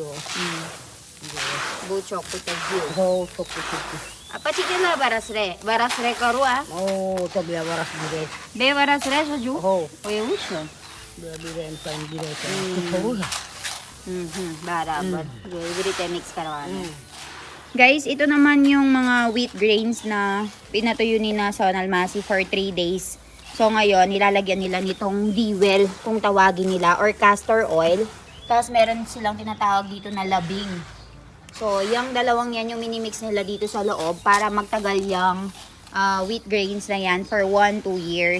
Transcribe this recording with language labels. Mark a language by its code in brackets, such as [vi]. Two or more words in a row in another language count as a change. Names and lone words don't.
[gu] બહુ ચોખ્ખું થઈ ગયું. બહુ ચોખ્ખું ચોખ્ખું પછી કેટલા વરસ રે કરું આ? ઓ તો 2 વર્ષ બીરે 2 વરસ રે હજુ? હો એવું છે? 2 બીરે એમ પણ બીરે થવું બરાબર. જો એવી રીતે મિક્સ કરવાનું. [tl] Guys, ito naman yung mga [en] wheat grains [tl] na pinatuyo ni na Sonal Masi [en] for 3 days. [tl] So ngayon, nilalagyan nila nitong diwal, kung tawagin nila, or [en] castor oil. [tl] Tapos meron silang tinatawag dito na labing. So, yung dalawang yan yung minimix nila dito sa loob para magtagal yung [en] wheat grains [tl] na yan [en] for 1-2 years.